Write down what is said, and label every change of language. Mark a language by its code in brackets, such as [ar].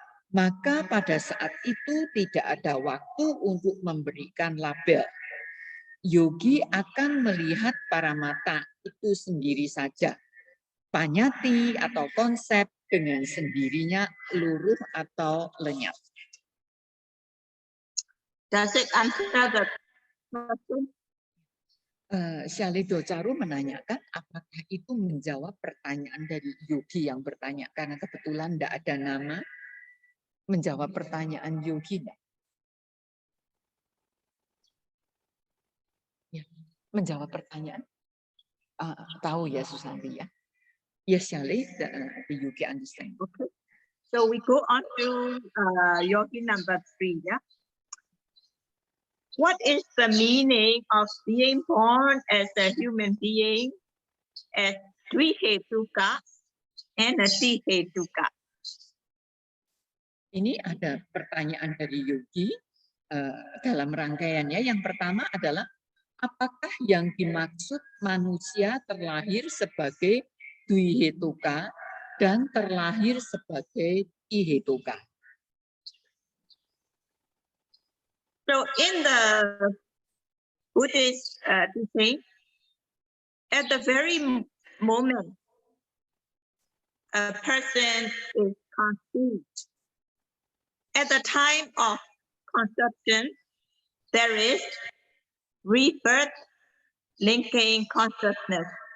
[id] Maka pada saat itu tidak ada waktu untuk memberikan label. Yogi akan melihat paramata itu sendiri saja. Panyati atau konsep dengan sendirinya luruh atau lenyap. [en] Does it answer the question? [id] Syalido Caru menanyakan apakah itu menjawab pertanyaan dari yogi yang bertanya karena kebetulan tidak ada nama, menjawab pertanyaan yogi enggak? Ya, menjawab pertanyaan. Tahu ya Susanti ya. [en] Yes, Shali, the yogi understand. Okay. So we go on to yogi number 3. Yeah. What is the meaning of being born as a human being as Dvihetuka and a Tihetuka? [id] Ini ada pertanyaan dari yogi dalam rangkaiannya. Yang pertama adalah apakah yang dimaksud manusia terlahir sebagai Dvihetuka dan terlahir sebagai Tihetuka? [en] So in the Buddhist teaching, at the very moment a person is conceived, at the time of conception, there is rebirth linking consciousness.